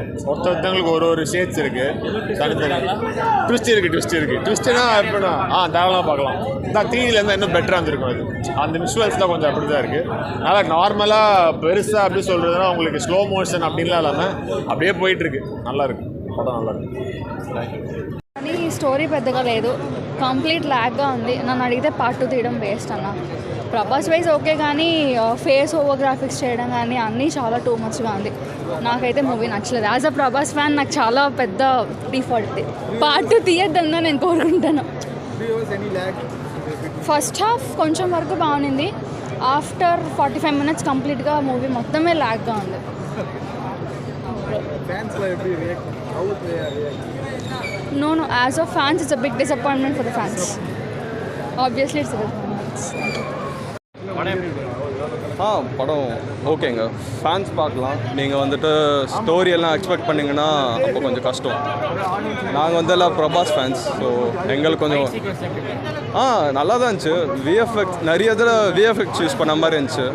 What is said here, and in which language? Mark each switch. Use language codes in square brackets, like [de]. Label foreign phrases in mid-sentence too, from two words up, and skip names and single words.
[ta] ஒருத்தவங்களுக்கு ஒரு ஷேட்ஸ் இருக்குது, தனித்தனி ட்விஸ்ட் இருக்குது. ட்விஸ்ட்னா எப்படின்னா தாராளமாக பார்க்கலாம். தான் 3Dல இருந்தால் இன்னும் பெட்டராக இருந்திருக்கும். அது அந்த விஷுவல்ஸ் தான் கொஞ்சம் அப்படி தான் இருக்குது. நல்லா நார்மலாக பெருசாக அப்படி சொல்கிறதுனா உங்களுக்கு [en] slow motion [ta] அப்படின்லாம் இல்லாமல் அப்படியே போயிட்டுருக்கு, நல்லாயிருக்கு படம், நல்லாயிருக்கு. [te] కానీ స్టోరీ పెద్దగా లేదు, [en] complete lagగా [te] ఉంది. నన్ను అడిగితే పార్ట్ 2 తీయడం వేస్ట్ అన్న. ప్రభాస్ వైజ్ ఓకే, కానీ [en] face over graphics [te] చేయడం కానీ అన్నీ చాలా [en] too muchగా [te] ఉంది. నాకైతే మూవీ నచ్చలేదు. [en] As a Prabhas fan [te] నాకు చాలా పెద్ద డిఫాల్ట్. పార్ట్ 2 తీయొద్దని నేను కోరుకుంటాను. [en] first half [te] కొంచెం వరకు బాగుంది, [en] after 45 minutes [te] కంప్లీట్గా మూవీ మొత్తమే ల్యాగ్గా ఉంది. [en] No, as of fans, it's a big disappointment for the fans. Obviously, it's a disappointment. [ta] படம் ஓகேங்க, ஃபேன்ஸ் பார்க்கலாம். நீங்கள் ஸ்டோரி எல்லாம் எக்ஸ்பெக்ட் பண்ணிங்கன்னா அப்போ கொஞ்சம் கஷ்டம். நாங்கள் எல்லாம் பிரபாஸ் ஃபேன்ஸ், ஸோ எங்களுக்கு கொஞ்சம் நல்லா தான் இருந்துச்சு. விஎஃப்எக்ஸ் நிறைய இதில் [en] VFX use [ta] பண்ண மாதிரி இருந்துச்சு.